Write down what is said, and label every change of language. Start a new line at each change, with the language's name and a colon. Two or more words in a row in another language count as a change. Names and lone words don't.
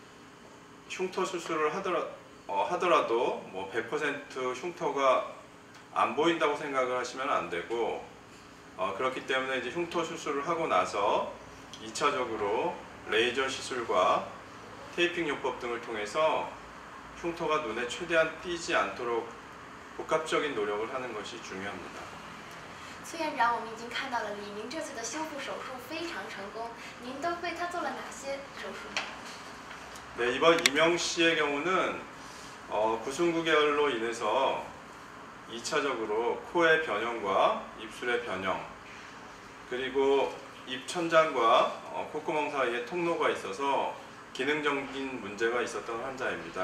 Korean: 흉터 수술을 하더라도 100% 흉터가 안 보인다고 생각을 하시면 안 되고 그렇기 때문에 이제 흉터 수술을 하고 나서 2차적으로 레이저 시술과 테이핑 요법 등을 통해서 흉터가 눈에 최대한 띄지 않도록 복합적인 노력을 하는 것이 중요합니다.
Chinese: 崔院长，我们已经看到了李明这次的修复手术非常成功，您都为他做了哪些手术呢？
Korean: 네, 이번 이명 씨의 경우는 99개월로 인해서 2차적으로 코의 변형과 입술의 변형 그리고 입 천장과 콧구멍 사이에 통로가 있어서 기능적인 문제가 있었던 환자입니다.